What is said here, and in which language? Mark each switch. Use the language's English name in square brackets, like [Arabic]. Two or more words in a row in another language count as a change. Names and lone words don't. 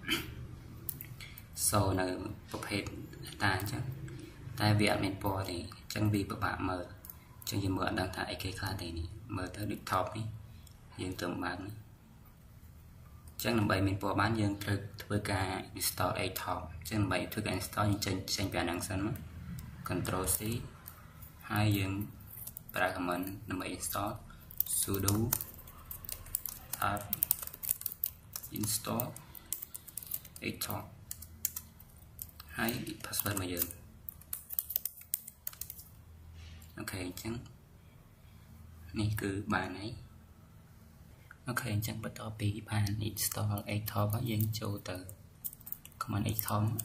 [Khmer] show នៅប្រភេទ data អញ្ចឹងតែវាអត់មានពណ៌ទេអញ្ចឹងវាពិបាកមើលអញ្ចឹងយើងមើលអត់ដឹងថាអីគេ ខ្លះទេនេះមើលទៅដូច top នេះយើងទៅបើកនេះអញ្ចឹងដើម្បីមានពណ៌បានយើងត្រូវធ្វើការ [English] install a top [Khmer] អញ្ចឹងដើម្បីធ្វើការ install យើងចេញពីអាហ្នឹងសិនមក [English] control C [Khmer] ហើយយើងប្រើ command ដើម្បី install [English] sudo apt install a top [Khmer] ហើយ password មកយើង អូខេអញ្ចឹងនេះគឺបានហើយអូខេអញ្ចឹងបន្ទាប់ពីបាន install ATOP ហើយយើងចូលទៅ command ATOP